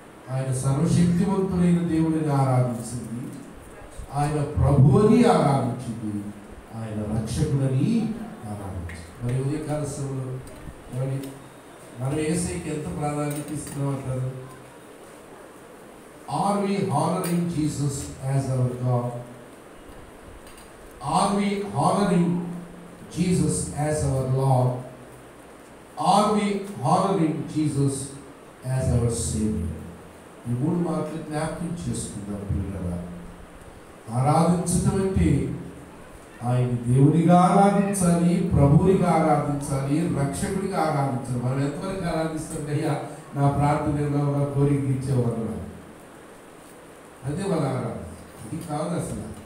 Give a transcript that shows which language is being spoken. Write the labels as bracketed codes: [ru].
[te] ఆయన సర్వశక్తివంతుడైన దేవుడిని ఆరాధించింది, ఆయన ప్రభువుని ఆరాధించింది, ఆయన రక్షకుడని ఆరాధించింది. మరి ఉదయకాల సమయంలో మనం యేసయ్యకి ఎంత ప్రాధాన్యత ఇస్తున్నాం అంటారు? [en] Are we honoring Jesus as our God? Are we honoring Jesus as our Lord? Are we honoring Jesus as our Savior? [te] ఈ 3 మాటలు జ్ఞాపకం చేసుకుందాం పిల్లరా. ఆరాధించడం అంటే ఆయన దేవుడిగా ఆరాధించాలి, ప్రభువునిగా ఆరాధించాలి, రక్షకుడిగా ఆరాధించాలి. మనం ఎంతవరకు ఆరాధిస్తాం? అయ్యా నా ప్రార్థనలో నా కోరిక ఇచ్చేవాడు, అదే వాళ్ళ ఆరాధన. ఇది కాదు అసలు.